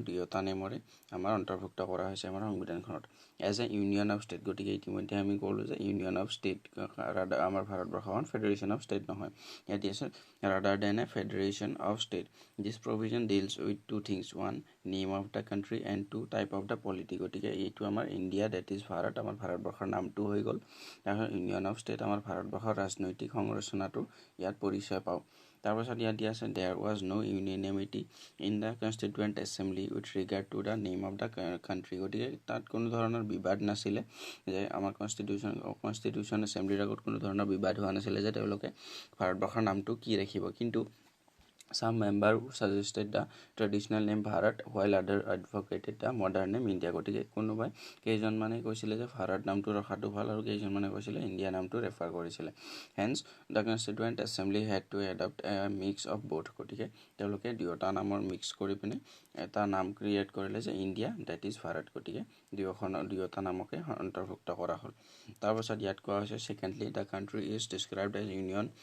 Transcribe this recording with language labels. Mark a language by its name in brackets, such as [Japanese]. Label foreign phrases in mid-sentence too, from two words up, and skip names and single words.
[Assamese] দুয়োটা নেমৰে আমাৰ অন্তৰ্ভুক্ত কৰা হৈছে আমাৰ সংবিধানখনত [English] as a union of state [Assamese] গতিকে ইতিমধ্যে আমি ক'লোঁ যে [English] union of state [Assamese] আমাৰ ভাৰতবৰ্ষখন [English] federation of state [Assamese] নহয় ইয়াত দিয়া আছে [English] rather than a federation of state this provision deals with two things one name of the country and two type of the polity [Assamese] গতিকে এইটো আমাৰ [English] India that is Bharat [Assamese] আমাৰ ভাৰতবৰ্ষৰ নামটো হৈ গ'ল তাৰপিছত [English] union of state [Assamese] আমাৰ ভাৰতবৰ্ষৰ ৰাজনৈতিক সংৰচনাটো ইয়াত পৰিচয় পাওঁ তাৰপাছত ইয়াত দিয়া আছে [English] there was no unanimity in the constituent assembly with regard to the name of the country [Assamese] গতিকে তাত কোনো ধৰণৰ বিবাদ নাছিলে যে আমাৰ কনষ্টিটিউশ্যন এছেম্বলিৰ আগত কোনো ধৰণৰ বিবাদ হোৱা নাছিলে যে তেওঁলোকে ভাৰতবৰ্ষৰ নামটো কি ৰাখিব কিন্তু [English] some member suggested the traditional name Bharat while other advocated the modern name India [Assamese] গতিকে কোনোবাই কেইজনমানে কৈছিলে যে ভাৰত নামটো ৰখাটো ভাল আৰু কেইজনমানে কৈছিলে ইণ্ডিয়া নামটো ৰেফাৰ কৰিছিলে [English] hence the constituent assembly had to adopt a mix of both [Assamese] গতিকে তেওঁলোকে দুয়োটা নামৰ মিক্স কৰি পিনে এটা নাম ক্ৰিয়েট কৰিলে যে [English] India that is Bharat [Assamese] গতিকে দুয়োটা নামকে অন্তৰ্ভুক্ত কৰা হ'ল তাৰপাছত ইয়াত কোৱা হৈছে [English] secondly the country is described as union